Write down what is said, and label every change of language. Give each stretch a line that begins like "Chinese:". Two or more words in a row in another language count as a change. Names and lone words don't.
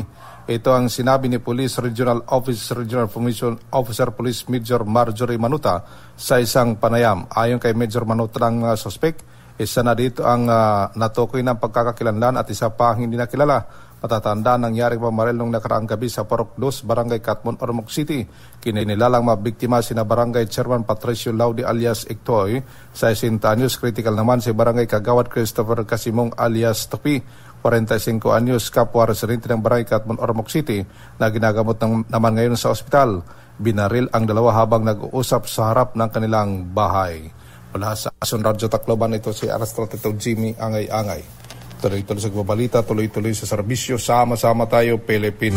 Filipino: Ito ang sinabi ni Police Regional Office Regional Information Officer Police Major Marjorie Manuta sa isang panayam. Ayon kay Major Manuta ng suspect, isa na dito ang natukoy ng pagkakakilanlan at isa pa ang hindi nakilala. Matatanda nangyaring pamaril nung nakaraang gabi sa Parok 2, Barangay Katmon, Ormoc City. Kinilalang mabiktima sina Barangay Chairman Patricio Laudi alias Iktoy, sa 60 anyos. Critical naman si Barangay Kagawad Christopher Casimong alias Topi, 45 anyos, kapwa residente ng Barangay Katmon, Ormoc City, na ginagamot naman ngayon sa ospital. Binaril ang dalawa habang nag-uusap sa harap ng kanilang bahay. Mula sa Asun Radyo Tacloban, ito si Arastrateto Jimmy Angay-Angay. Tuloy-tuloy sa babalita, tuloy-tuloy sa serbisyo, sama-sama tayo, Pilipino.